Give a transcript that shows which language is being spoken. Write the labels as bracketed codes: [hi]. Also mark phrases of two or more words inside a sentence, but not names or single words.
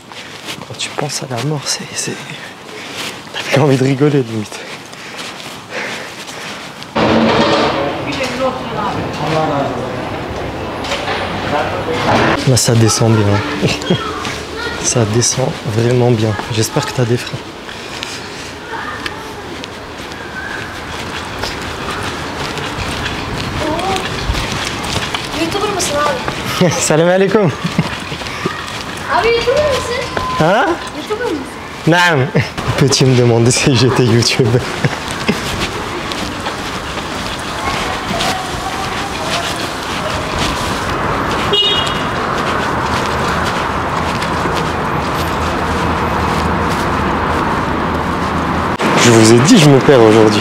[fr] Quand tu penses à la mort, t'as plus envie de rigoler, limite. Là, ça descend bien. Ça descend vraiment bien. J'espère que t'as des freins. [tr] YouTuber mısın abi? [ar] سلام عليكم. [fr] Ah oui, tout le monde ici. Hein? Tout le monde ici. [ar] Naam. [fr] Peux-tu me demander si j'étais YouTube? Je vous ai dit, je me perds aujourd'hui.